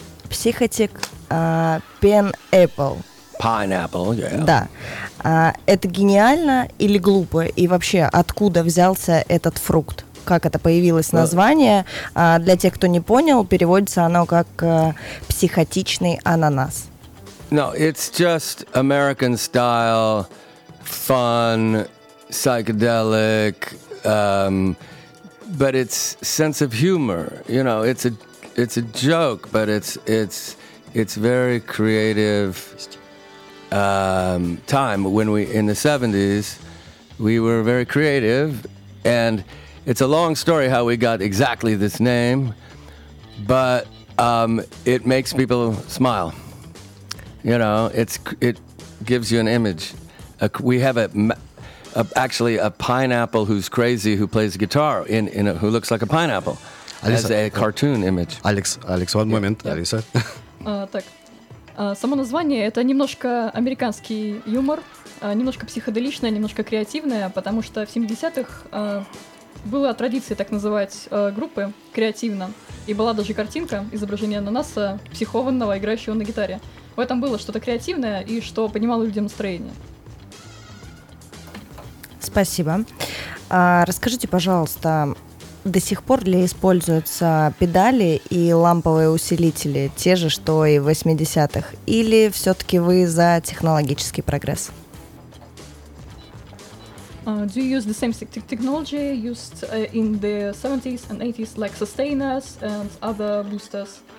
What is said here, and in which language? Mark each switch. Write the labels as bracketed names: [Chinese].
[Russian] Психотик Pineapple. [English] Pineapple, yeah. [Russian] Да. Это гениально или глупо? И вообще, откуда взялся этот фрукт? Как это появилось название? Для тех, кто не понял, переводится оно как психотичный ананас. [English] No, it's just American style, fun, psychedelic, but it's sense of humor. You know, it's a joke, but it's very creative time. When we in the 70s, we were very creative, and it's a long story how we got exactly this name, but it makes people smile. You know, it gives you an image. We have a pineapple who's crazy, who plays guitar in a, who looks like a pineapple. Алекс, a cartoon image. Алекс, one moment, Алиса. [Russian] Так, само название — это немножко американский юмор, немножко психоделичное, немножко креативное, потому что в 70-х была традиция так называть группы креативно, и была даже картинка, изображение ананаса, психованного, играющего на гитаре. В этом было что-то креативное и что поднимало людям настроение. Спасибо. Расскажите, пожалуйста, до сих пор ли используются педали и ламповые усилители, те же, что и в 80-х? Или все-таки вы за технологический прогресс? [English] Do you use the same technology used in the 70s and 80s, like sustainers and other boosters?